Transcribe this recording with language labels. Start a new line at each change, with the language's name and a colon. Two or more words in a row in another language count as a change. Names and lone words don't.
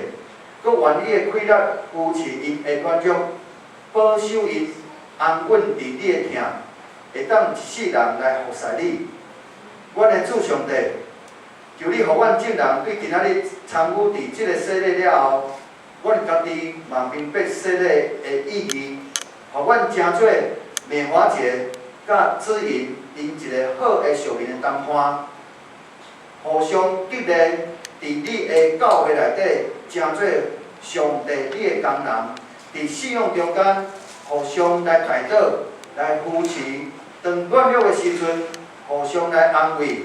Min Nan Chinese: 佮愿你的快乐扶持因的软弱，保守因安稳伫你的疼，会当一世人来服侍你。阮的主上帝。求你，互阮众人对今仔日参与伫即个洗礼了后，阮家己嘛明白洗礼的意义，互阮成做美华节甲子颖因一个好的属灵的同伴，互相激励，伫你的教会内底成做上帝你的工人，伫信仰中间互相来带导、来扶持，当软弱的时阵，互相来安慰。